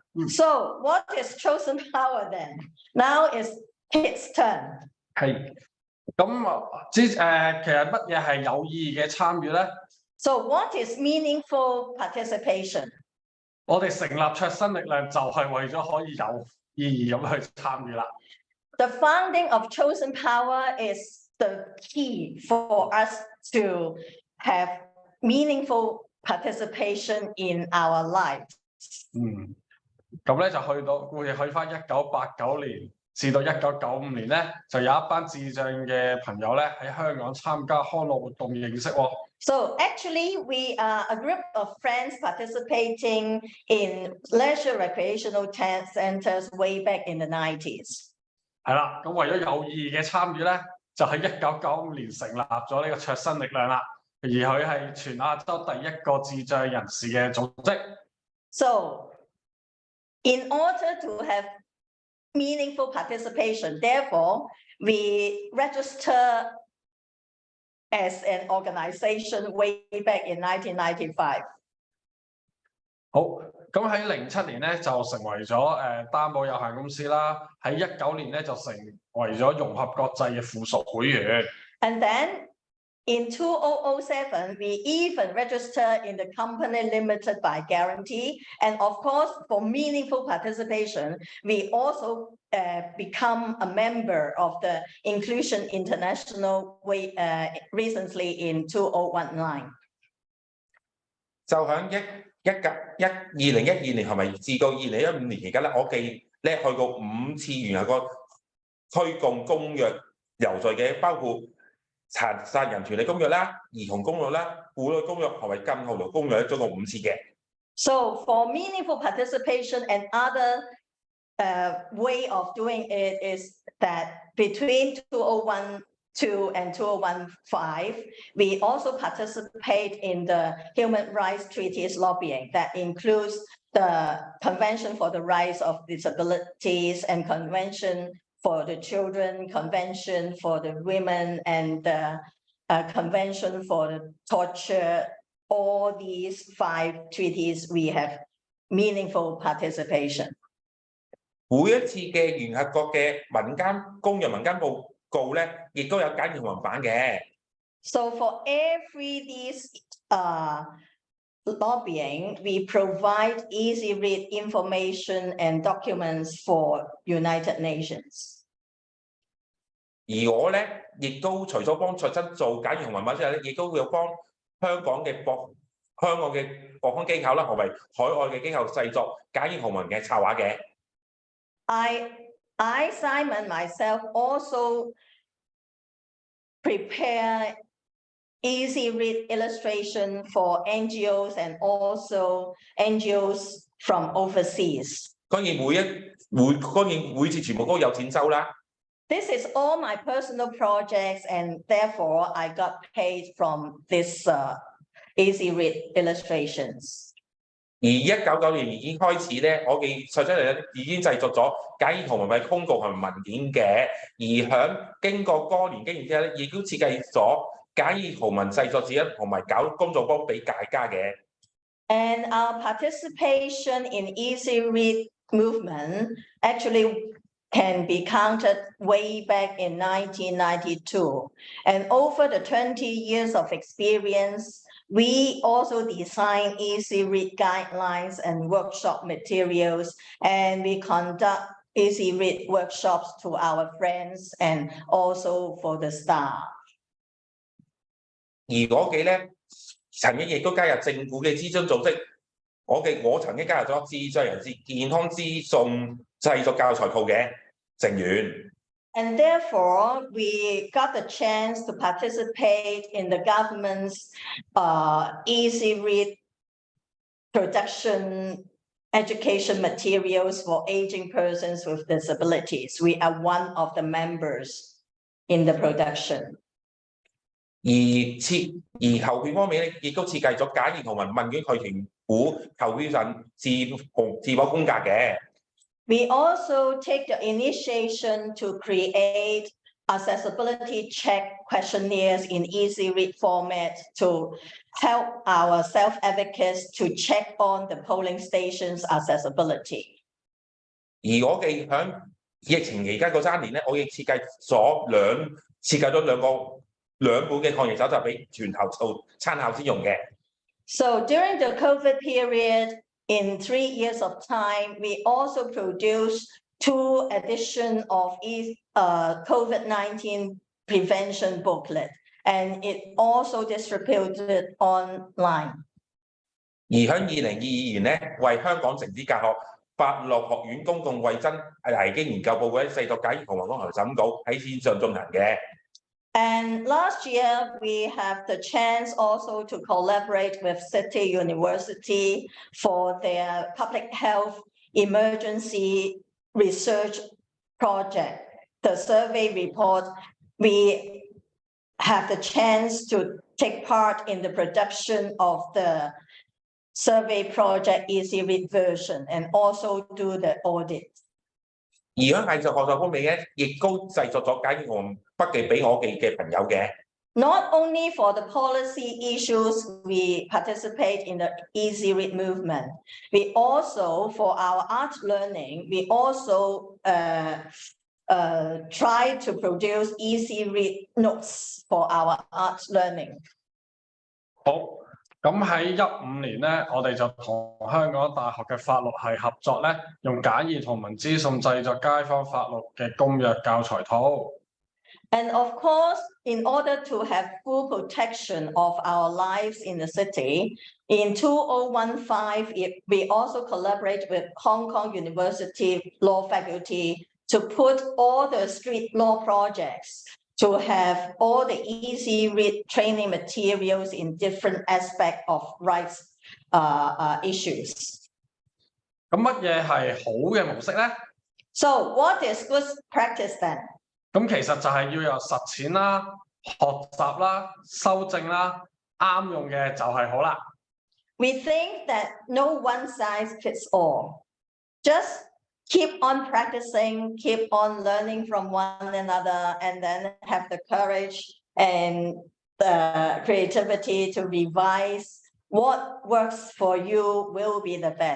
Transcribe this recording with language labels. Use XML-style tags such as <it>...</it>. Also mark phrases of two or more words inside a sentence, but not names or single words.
<en>So what is chosen power then? Now is Kit's turn.</en> <yue>係其實乜嘢係有意義嘅參與咧？</yue> <en>So what is meaningful participation?</en> <yue>我哋成立卓新力量就係為咗可以有意義咁去參與啦。</yue> <en>The founding of Chosen Power is the key for us to have meaningful participation in our lives.</en> <yue>咁咧就去翻1989年至到1995年咧，就有一班智障嘅朋友咧喺香港參加康樂活動認識喎。</yue> <en>So actually, we are a group of friends participating in leisure recreational centers way back in the 90s.</en> <yue>係啦，咁為咗有意義嘅參與咧，就喺1995年成立咗呢個卓新力量啦。而佢係全亞洲第一個智障人士嘅組織。</yue> <en>So, in order to have meaningful participation, therefore, we register as an organization way back in 1995.</en> <yue>好，咁喺07年咧就成為咗擔保有限公司啦，喺19年咧就成為咗融合國際嘅附屬會員。</yue> <en>And then in 2007, we even registered in the company limited by guarantee. And of course, for meaningful participation, we also become a member of the Inclusion International recently in 2019.</en> <yue>就喺2012年係咪至到2015年期間咧，我記咧去過5次聯合國推共公約游說嘅，包括殘疾人權利公約啦、兒童公約啦、婦女公約同埋更後勞公約，總共5次嘅。</yue> <en>So for meaningful participation and other way of doing it is that between 2012 and 2015, we also participate in the human rights treaties lobbying that includes the Convention for the Rights of Disabilities and Convention for the Children, Convention for the Women, and the Convention for the Torture. All these 5 treaties, we have meaningful participation.</en> <yue>每一次嘅聯合國嘅民間公約民間報告咧，亦都有簡易文版嘅。</yue> <en>So for every these lobbying, we provide easy read information and documents for United Nations.</en> <yue>而我咧，亦都除咗幫卓真做簡易文版之後咧，亦都會有幫香港嘅國康機構啦，同埋海外嘅機構製作簡易圖文嘅插畫嘅。</yue> <en>I Simon myself also prepare easy read illustration for NGOs and also NGOs from overseas.</en> <yue>當然每次全部都有錢收啦。</yue> <en>This is all my personal projects, and therefore I got paid from this easy read illustrations.</en> <yue>而1999年已經開始咧，我嘅卓真力量已經製作咗簡易圖文嘅公告同埋文件嘅，而經過多年經驗之後咧，亦都設計咗簡易圖文製作指引同埋搞工作坊俾大家嘅。</yue> <en>And our participation in easy read movement actually can be counted way back in 1992. And over the 20 years of experience, we also design easy read guidelines and workshop materials, and we conduct easy read workshops to our friends and also for the staff.</en> <yue>而我嘅咧曾經亦都加入政府嘅諮詢組織，我曾經加入咗智障人士健康資訊製作教材庫嘅成員。</yue> <en>And therefore, we got the chance to participate in the government's easy read production education materials for aging persons with disabilities. We are one of the members in the production.</en> <yue>而投票方面咧，亦都設計咗簡易圖文問卷去評估投票人是否公格嘅。</yue> <en>We also take the initiation to create accessibility check questionnaires in easy read format to help our self-advocates to check on the polling stations' accessibility.</en> <yue>而我哋響疫情期間嗰3年咧，我已經設計咗兩本嘅抗疫手冊俾全球做參考先用嘅。</yue> <en>So during the COVID period, in 3 years of time, we also produced 2 editions of COVID-19 prevention booklet, and it also distributed online.</en> <yue>而喺2022年咧，為香港城市教學法律學院公共衛生危機研究報告4讀解釋同埋公投審稿喺線上進行嘅。</yue> <en>And last year, we have the chance also to collaborate with City University for their public health emergency research project. The survey report, we have the chance to take part in the production of the survey project easy read version and also do the audit.</en> <yue>而喺藝術學習方面咧，亦都製作咗解釋筆記俾我哋嘅朋友嘅。</yue> <en>Not only for the policy issues, we participate in the easy read movement. We also, for our art learning, we also try to produce easy read notes for our art learning.</en> <yue>好。咁喺15年咧，我哋就同香港大學嘅法律系合作咧，用簡易同文資訊製作街坊法律嘅公約教材套。</yue> <en>And of course, in order to have full protection of our lives in the city, in 2015, we also collaborate with Hong Kong University Law Faculty to put all the street law projects to have all the easy read training materials in different aspects of rights issues.</en> <yue>咁乜嘢係好嘅模式咧？</yue> <en>So what is good practice then?</en> <yue>咁其實就係要有實踐啦、學習啦、修正啦，啱用嘅就係好啦。</yue> <en>We think that no one size fits all. Just keep on practicing, keep on learning from one another, and then have the courage and the creativity to revise what works for you will be the best.</en>